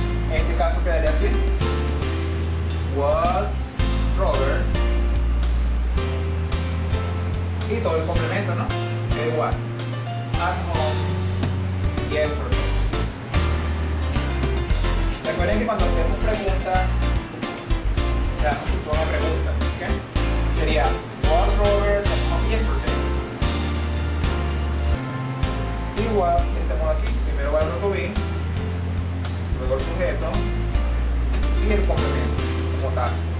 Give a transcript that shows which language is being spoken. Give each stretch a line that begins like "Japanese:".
Spanish: En este caso quedaría así:
English: was Robert,
Spanish: y todo el complemento, ¿no? Que igual,
English: at home yesterday.
Spanish: Recuerden que cuando hacemos preguntas damos su forma de pregunta, ¿ok? Sería
English: was Robert at home yesterday.
Spanish: Igual, de este modo aquí, primero va el verbo to be, luego el sujeto y el complemento como tal.